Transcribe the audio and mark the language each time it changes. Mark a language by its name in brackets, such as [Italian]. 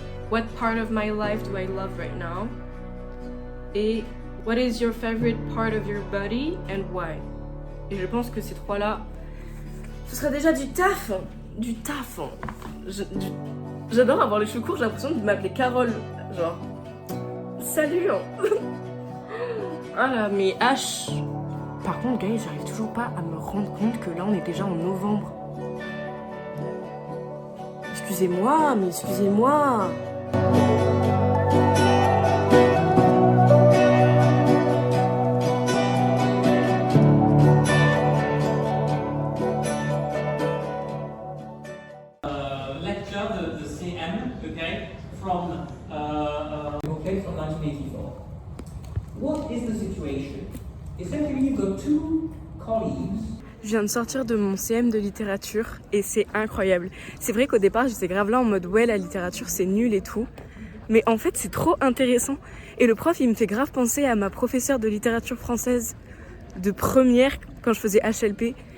[English] What part of my life do I love right now? Et What is your favorite part of your body and why? [French] Et je pense que ces 3-là, ce sera déjà du taf. Du taf. J'adore avoir les cheveux courts, j'ai l'impression de m'appeler Carole. Genre, salut. Ah là, mes H. Par contre, guys, j'arrive toujours pas à me rendre compte que là, on est déjà en novembre. Excusez-moi, mais excusez-moi. [English] Lecture the CM, okay, from 1984. What is the situation? Essentially, you've got two colleagues. [French] Je viens de sortir de mon CM de littérature et c'est incroyable. C'est vrai qu'au départ, j'étais grave là en mode ouais, la littérature c'est nul et tout. Mais en fait, c'est trop intéressant. Et le prof, il me fait grave penser à ma professeure de littérature française de première quand je faisais HLP.